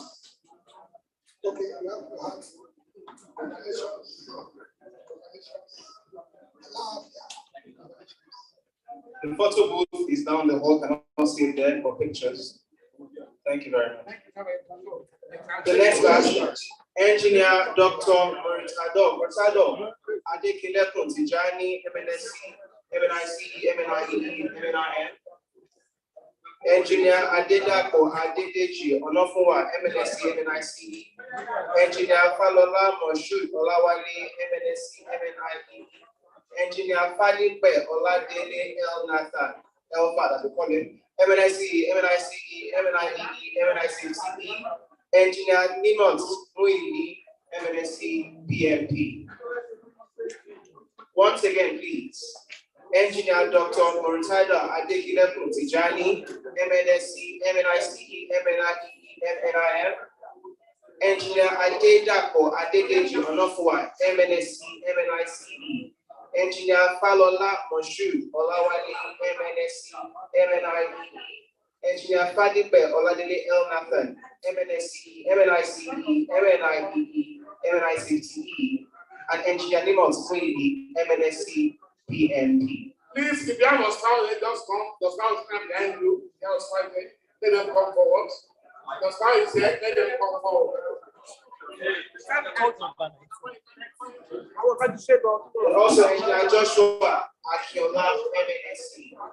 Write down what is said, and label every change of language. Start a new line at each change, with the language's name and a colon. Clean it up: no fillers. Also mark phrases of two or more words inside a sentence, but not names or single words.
English: Okay, you have to have congratulations. The photo booth is down the hall. Can I see it there for pictures? Thank you very much. The next batch, Engineer Dr. Moritado Adekilekun Tijani, FNSE, FNICE, FNIEE, FNIN. Engineer Adedapo Adedeji Onofunwa, FNSE, FNICE. Engineer Falola Moshood Olawale, FNSE, FNIEE. Engineer Falipe Oladele El Nathan, Elfad as we call him, FNSE, FNICE, FNIEE, FNICE. Engineer Ninot Muili, FNSE, PMP. Once again, please. Engineer Dr. Moritado Adekilekun Tijani, FNSE, FNICE, FNIEE, FNIN. Engineer Adedapo Adedeji Onofunwa, FNSE, FNICE. Engineer Falola Moshood Olawale, FNSE, FNIEE. Engineer Fadipe Oladele El Nathan, FNSE, FNICE, FNIEE, FNICE, and Engineer Nimot Sweeney, FNSE, PMP. Please, if you have a stand, just come. The stand is behind you. You have a stand there. Let them come forward. The stand is here. Let them come forward. Also, Engineer Joshua Akiola, FNSE.